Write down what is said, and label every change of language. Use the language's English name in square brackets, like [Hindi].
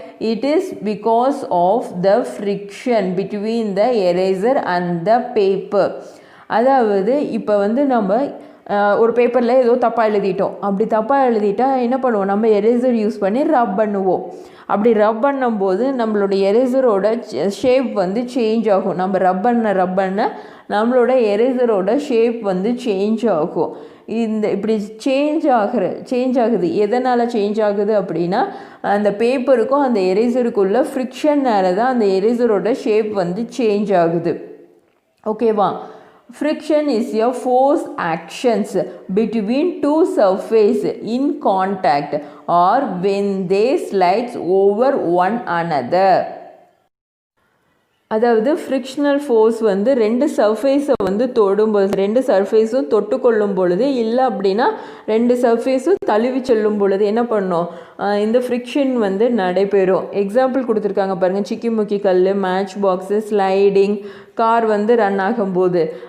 [English] It is because of the friction between the eraser and the paper. [Tamil] அதாவது இப்போ வந்து நம்ம ஒரு பேப்பரில் ஏதோ தப்பாக எழுதிட்டோம். அப்படி தப்பாக எழுதிட்டா என்ன பண்ணுவோம், நம்ம எரேசர் யூஸ் பண்ணி ரப் பண்ணுவோம். அப்படி ரப் பண்ணும்போது நம்மளுடைய எரேசரோட ஷேப் வந்து சேஞ்ச் ஆகும். நம்ம ரப் பண்ண நம்மளோட எரேசரோட ஷேப் வந்து சேஞ்ச் ஆகும். இப்படி சேஞ்ச் ஆகுது. எதனால் சேஞ்ச் ஆகுது அப்படின்னா, அந்த பேப்பருக்கும் அந்த எரேசருக்குள்ள ஃப்ரிக்ஷன்னால தான் அந்த எரேசரோட ஷேப் வந்து சேஞ்ச் ஆகுது. ஓகேவா? [English] Friction is a force actions between two surfaces in contact or when they slide over one another. [Tamil] அதாவது ஃப்ரிக்ஷனல் ஃபோர்ஸ் வந்து ரெண்டு சர்ஃபேஸை வந்து தொடும்போது, ரெண்டு சர்ஃபேஸும் தொட்டு கொள்ளும் பொழுது, இல்லை அப்படின்னா ரெண்டு சர்ஃபேஸும் தழுவி செல்லும் பொழுது என்ன பண்ணும், இந்த ஃப்ரிக்ஷன் வந்து நடைபெறும். எக்ஸாம்பிள் கொடுத்துருக்காங்க பாருங்கள், சிக்கிமுக்கி கல், மேட்ச் பாக்ஸு, ஸ்லைடிங், கார் வந்து ரன் ஆகும்போது.